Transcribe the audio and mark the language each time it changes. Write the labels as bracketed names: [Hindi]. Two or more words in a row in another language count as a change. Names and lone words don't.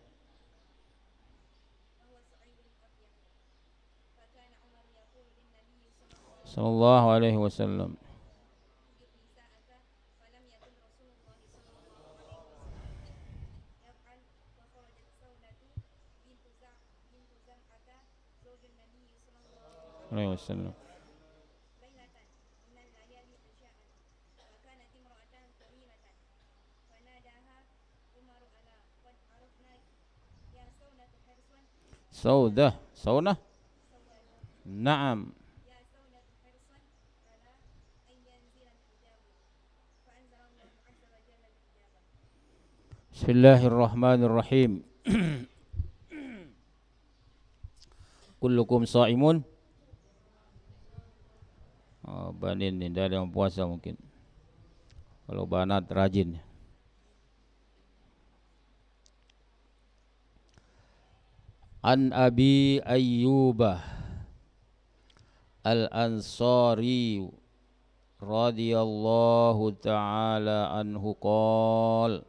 [Arabic] صلى الله عليه وسلم. عليه وسلم. Saudah, saunah. Naam. Bismillahirrahmanirrahim. كلكم صائم. [Banjar] Oh, banin ni dari yang puasa mungkin. [Indonesian] Kalau banat rajin. [Arabic] عن أبي أيوب الأنصاري رضي الله تعالى عنه قال